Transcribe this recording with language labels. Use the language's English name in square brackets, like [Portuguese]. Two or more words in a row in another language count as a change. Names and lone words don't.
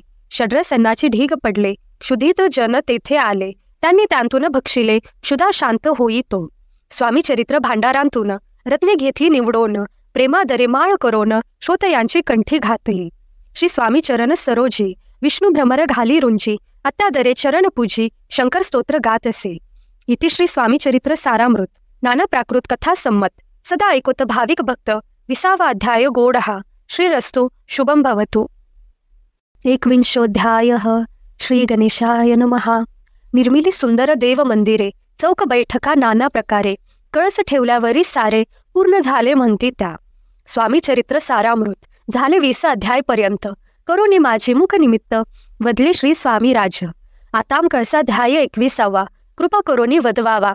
[Marathi] षड्रसन्नाची ढीग पडले, क्षुधित जन तेथे आले. त्यांनी त्यांतून भक्षिले, क्षुधा शांत होई तो. स्वामी चरित्र भांडारांतून रत्ने घेतली निवडोन. प्रेमादरे माळ करोन, श्रोतयांची कंठी घातली. श्री स्वामी चरण सरोजी, विष्णू भ्रमर घाली रुंजी. अत्यादरे चरण पूजी, शंकर स्तोत्र गात असे. इति श्री स्वामी चरित्र सारामृत. नाना प्राकृत कथा संमत, सदा ऐकोत भाविक भक्त. 20वा अध्याय गोड हा. [Sanskrit] श्रीरस्तु शुभम भवतु. 21ोऽध्यायः. श्री गणेशाय नमः. [Marathi] निर्मिली सुंदर देव मंदिरे, चौक बैठका नाना प्रकारे. कळस ठेवल्यावरी सारे, पूर्ण झाले म्हणती त्या. स्वामी चरित्र सारामृत. झाले 20 अध्यायपर्यंत. करोनी माझे मुख निमित्त, वदले श्री स्वामी राज. आताम कळसाध्याय 21वा. कृपा करोनी वदवावा.